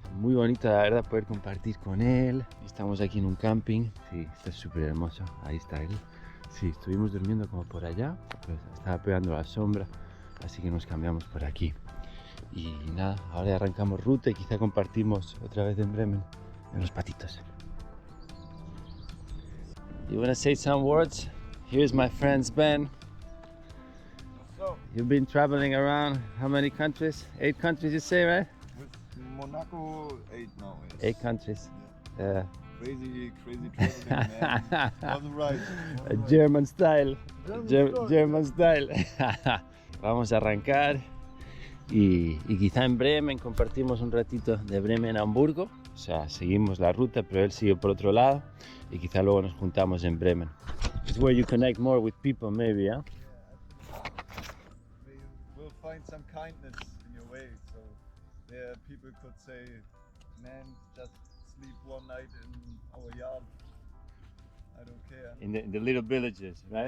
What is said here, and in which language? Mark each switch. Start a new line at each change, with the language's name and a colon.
Spanish: Muy bonito la verdad poder compartir con él. Estamos aquí en un camping, sí, está súper hermoso, ahí está él. Sí, estuvimos durmiendo como por allá, pues estaba pegando la sombra, así que nos cambiamos por aquí. Y nada, ahora ya arrancamos ruta y quizá compartimos otra vez en Bremen, en los patitos.
English: You wanna say some words? Here's my friend Sven. So, You've been traveling around how many countries? 8 countries you say, right? with Monaco 8 now. Yes. 8 countries. Yeah. Crazy traveling, man. Wasn't right. German style. German
Spanish: style. Vamos a arrancar y quizá en Bremen compartimos un ratito de Bremen a Hamburgo. O sea, seguimos la ruta, pero él sigue por otro lado y quizá luego nos juntamos en Bremen.
English: It's where you connect more with people, maybe, yeah? We'll find some kindness in your way. So there people could say, man, just sleep one night in our yard. I don't care. In the little villages, right?